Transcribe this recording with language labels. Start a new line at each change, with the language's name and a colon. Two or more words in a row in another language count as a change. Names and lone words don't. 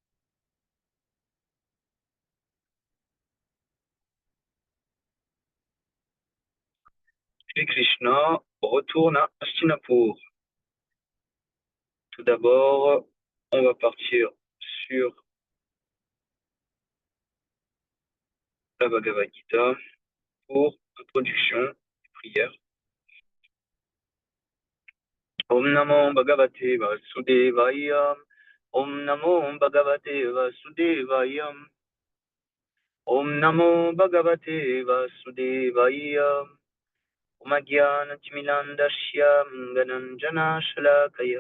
French: Shri Krishna retourne à Hastinapur. Tout d'abord, on va partir sur la Bhagavad Gita pour introduction et prière.
Sanskrit: Om Namo Bhagavate Vasudevaya. Om Namo Bhagavate Vasudevaya. Om Namo Bhagavate Vasudevaya. Om Gyana Timilandashyam Gananjana Shalakaya.